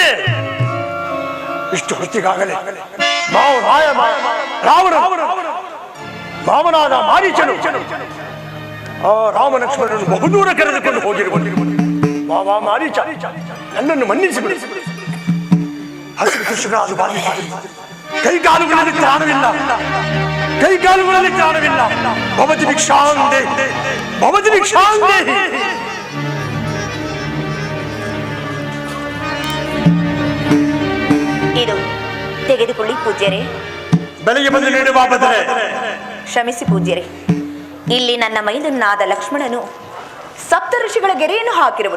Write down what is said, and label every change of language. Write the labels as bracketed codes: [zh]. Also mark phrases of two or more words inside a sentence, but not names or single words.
[kn] ಇಷ್ಟು ಹೊತ್ತಿಗಾಗಲೇ ಮಾವನಾದ ಮಾರೀಚನು ಆ ರಾಮ ಲಕ್ಷ್ಮಣನನ್ನು ಬಹುದೂರ ಕರೆದುಕೊಂಡು ಹೋಗಿರುವುದು. ಮಾರೀಚ, ನನ್ನನ್ನು ಮನ್ನಿಸಿಬಿಡಿ. ಹಸಿರು ಕೃಷಿಗಳಾದ ಕೈಕಾಲುಗಳಲ್ಲಿ ತ್ರಾಣವಿಲ್ಲ. [sa] ಭವತಿ ಭಿಕ್ಷಾಂ ದೇಹಿ, ಭವತಿ ಭಿಕ್ಷಾಂ ದೇಹಿ. [kn] ಇದು ತೆಗೆದುಕೊಳ್ಳಿ ಪೂಜ್ಯರೇ. ಬೆಳಗ್ಗೆ ಬಂದು ನೀಡುವ ಬದಲೇ. ಕ್ಷಮಿಸಿ ಪೂಜ್ಯರೇ, ಇಲ್ಲಿ ನನ್ನ ಮೈದನ್ನಾದ ಲಕ್ಷ್ಮಣನು ಸಪ್ತ ಋಷಿಗಳ ಗೆರೆಯನ್ನು ಹಾಕಿರುವನು.